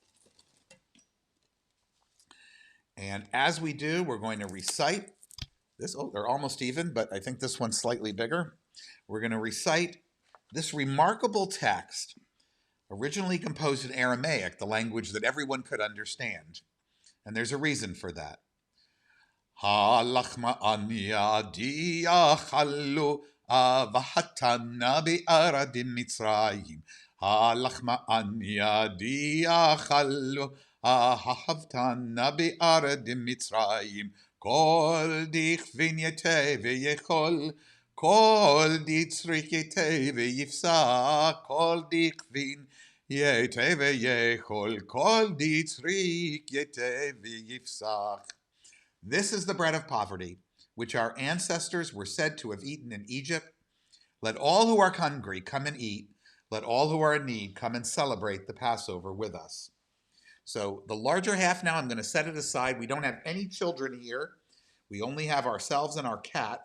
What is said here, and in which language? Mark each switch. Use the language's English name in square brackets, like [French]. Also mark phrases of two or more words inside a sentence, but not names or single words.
[English] And as we do, we're going to recite this. Oh, they're almost even, but I think this one's slightly bigger. We're going to recite this remarkable text, originally composed in Aramaic, the language that everyone could understand. And there's a reason for that. [Aramaic] Ha-lachma anya di'achalu Vahatana be'aradim Mitzrayim. Halachma anya di'achalu ahavtana be'aradim Mitzrayim. Kol dichvin yete ve'yechol. Kol ditzrik yete ve'yifsa. Kol dichvin yete ve'yechol. Kol ditzrik yete ve'yifsa. [English] This is the bread of poverty, which our ancestors were said to have eaten in Egypt. Let all who are hungry come and eat. Let all who are in need come and celebrate the Passover with us. So the larger half now, I'm going to set it aside. We don't have any children here. We only have ourselves and our cat.